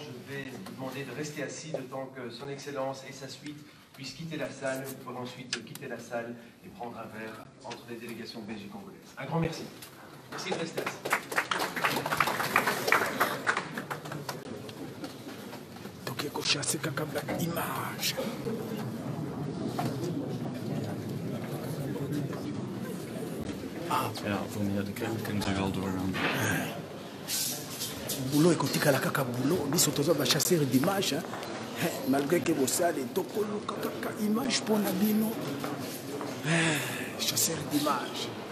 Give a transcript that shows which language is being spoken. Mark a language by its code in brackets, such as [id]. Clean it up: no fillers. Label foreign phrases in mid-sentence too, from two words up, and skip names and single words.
[fr] Je vais vous demander de rester assis le temps que son Excellence et sa suite puissent quitter la salle. Vous pourrez ensuite quitter la salle et prendre un verre entre les délégations belges congolaises. Un grand merci. Merci de rester assis. Donc, il faut chasser une image. [nl] Ja, voor meer de kern kunnen ze wel doorgaan. [ln] Boulot ekotikala kaka boulot biso toza [fr] bachasseur d'image malgré que [ln] bosali tokoluka kaka image mpona bino [fr] chasseur d'image.